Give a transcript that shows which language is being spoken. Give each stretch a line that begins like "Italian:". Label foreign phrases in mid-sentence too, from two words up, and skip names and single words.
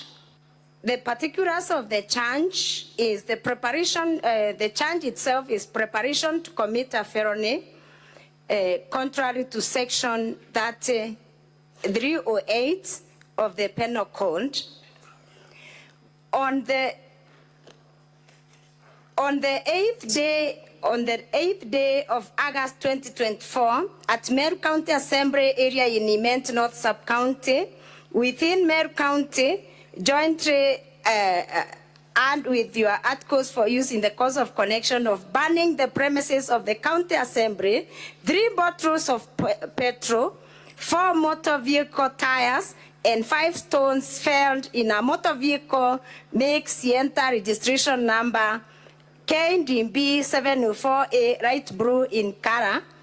English: The particulars of the charge is the preparation, the charge itself is preparation to commit a felony, contrary to section 308 of the Penal Code. On the 8th day of August 2024, at Meru County Assembly area in Imenti North Sub-County, within Meru County, jointly and with your articles for use in the course of connection of burning the premises of the County Assembly, 3 bottles of petrol, 4 motor vehicle tires, and 5 stones found in a motor vehicle make Sienta registration number KDB 704A light blue in color.